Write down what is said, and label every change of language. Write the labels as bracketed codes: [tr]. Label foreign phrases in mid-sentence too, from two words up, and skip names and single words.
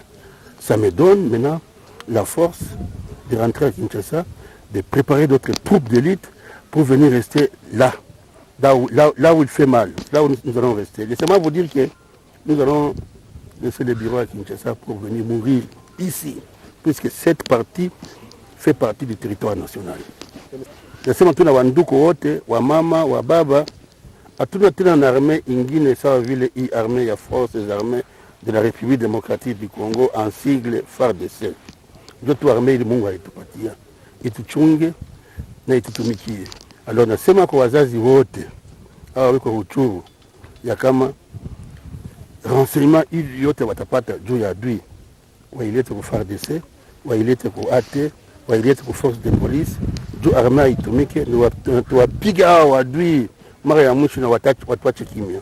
[fr] Ça me donne maintenant la force de rentrer à Kinshasa, de préparer d'autres troupes d'élite pour venir rester là où il fait mal, là où nous allons rester. Laissez-moi vous dire que nous allons laisser le bureau à Kinshasa pour venir mourir ici, puisque cette partie fait partie du territoire national. [sw] Nasema tuna wanduku wote, wa mama, wa baba, hatuna tena na armée ingine sawa vile hii armée ya [fr] forces armées de la République démocratique du Congo en sigle FARDC. [sw] Ndio tu armée ili Mungu alitupatia. Ituchunge na itutumikie. Alors nasema kwa wazazi wote hawa wiko Ruchuru ya kama renseignement ili yote watapata juu ya adui wailete kwa FARDC, wailete kwa AT, wailete kwa [fr] force de police, [sw] juu armée itumike ni tuwapiga hao adui mara ya mwisho na watuache kimya.